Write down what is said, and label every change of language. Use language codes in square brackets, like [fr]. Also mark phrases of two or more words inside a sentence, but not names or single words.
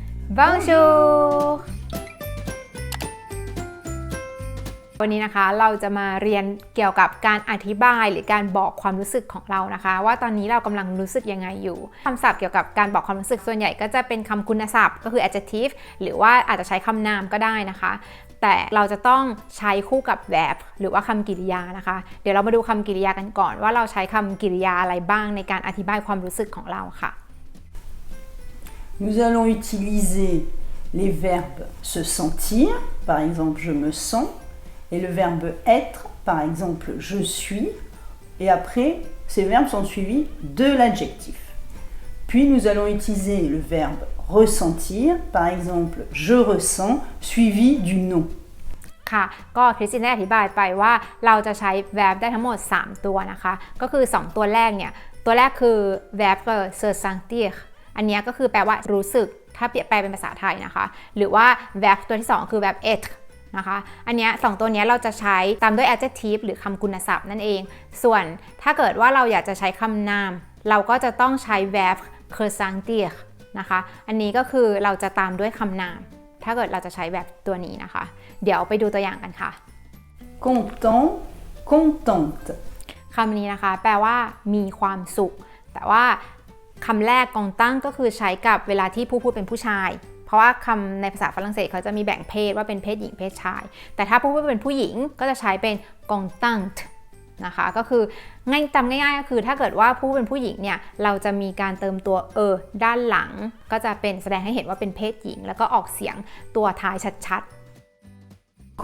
[th] Bonjour วันนี้นะคะเราจะมาเรียนเกี่ยวกับการอธิบายหรือการบอกความรู้สึกของเรานะคะว่าตอนนี้เรากำลังรู้สึกยังไงอยู่คำศัพท์เกี่ยวกับการบอกความรู้สึกส่วนใหญ่ก็จะเป็นคำคุณศัพท์ก็คือ adjective หรือว่าอาจจะใช้คำนามก็ได้นะคะแต่เราจะต้องใช้คู่กับ verb หรือว่าคำกริยานะคะเดี๋ยวเรามาดูคำกริยากันก่อนว่าเราใช้คำกริยาอะไรบ้างในการอธิบายความรู้สึกของเราค่ะ [fr] Nous allons utiliser les verbes se sentir, par exemple je me sens, et le verbe être, par exemple je suis, et après ces verbes sont suivis de l'adjectif. Puis nous allons utiliser le verbe ressentir, par exemple je ressens, suivi du nom. [th] ค่ะก็คริสตินได้อธิบายไปว่าเราจะใช้ verb ได้ทั้งหมด3ตัวนะคะก็คือ2ตัวแรกเนี่ยตัวแรกคือ verb [fr] se sentir [th] อันนี้ก็คือแปลว่ารู้สึกถ้าแปลเป็นภาษาไทยนะคะหรือว่า verb ตัวที่2คือ verb être นะคะอันนี้2ตัวนี้เราจะใช้ตามด้วย adjective หรือคำคุณศัพท์นั่นเองส่วนถ้าเกิดว่าเราอยากจะใช้คำนามเราก็จะต้องใช้ verb [fr] se sentir [th] นะคะอันนี้ก็คือเราจะตามด้วยคำนามถ้าเกิดเราจะใช้แบบตัวนี้นะคะเดี๋ยวไปดูตัวอย่างกันค่ะ [fr] Content, contente. [th] คำนี้นะคะแปลว่ามีความสุขแต่ว่าคำแรกกองตั้งก็คือใช้กับเวลาที่ผู้พูดเป็นผู้ชายเพราะว่าคำในภาษาฝรั่งเศสเขาจะมีแบ่งเพศว่าเป็นเพศหญิงเพศชายแต่ถ้าผู้พูดเป็นผู้หญิงก็จะใช้เป็นกองตั้งนะคะก็คือจำง่ายๆก็คือถ้าเกิดว่าผู้เป็นผู้หญิงเนี่ยเราจะมีการเติมตัวด้านหลังก็จะเป็นแสดงให้เห็นว่าเป็นเพศหญิงแล้วก็ออกเสียงตัวท้ายชัดๆ